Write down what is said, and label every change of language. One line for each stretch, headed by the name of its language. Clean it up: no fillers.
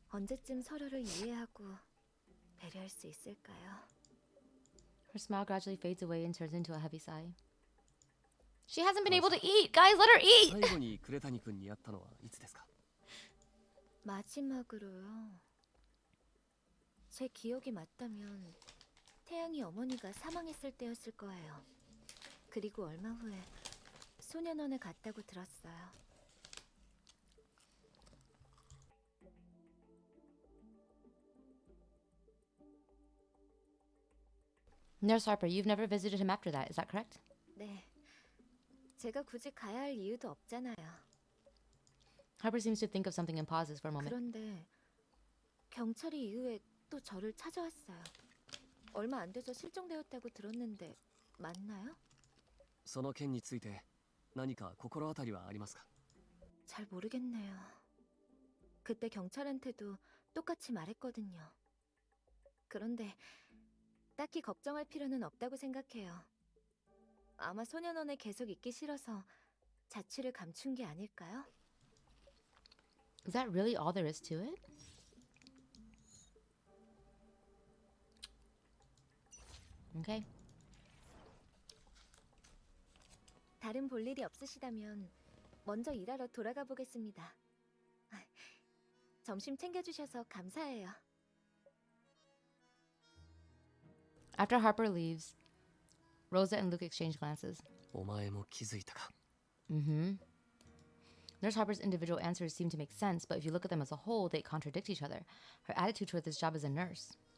Korean: 언제쯤 서로를 이해하고 배려할 수 있을까요?
English: Her smile gradually fades away and turns into a heavy sigh. She hasn't been able to eat! Guys, let her eat!
Japanese: 最後に呉谷君に会ったのはいつですか？
Korean: 마지막으로요. 제 기억이 맞다면 태양이 어머니가 사망했을 때였을 거예요. 그리고 얼마 후에 소년원에 갔다고 들었어요.
English: Nurse Harper, you've never visited him after that, is that correct?
Korean: 네. 제가 굳이 가야 할 이유도 없잖아요.
English: Harper seems to think of something and pauses for a moment.
Korean: 그런데 경찰이 이후에 또 저를 찾아왔어요. 얼마 안 돼서 실종되었다고 들었는데 맞나요?
Japanese: その件について何か心当たりはありますか？
Korean: 잘 모르겠네요. 그때 경찰한테도 똑같이 말했거든요. 그런데 딱히 걱정할 필요는 없다고 생각해요. 아마 소년원에 계속 있기 싫어서 자취를 감춘 게 아닐까요?
English: Is that really all there is to it? Okay.
Korean: 다른 볼 일이 없으시다면 먼저 일하러 돌아가 보겠습니다. 점심 챙겨주셔서 감사해요.
English: After Harper leaves, Rosa and Luke exchange glances.
Japanese: お前も気づいたか？ Mm-hmm.
English: Nurse Harper's individual answers seem to make sense, but if you look at them as a whole, they contradict each other. Her attitude toward this job as a nurse.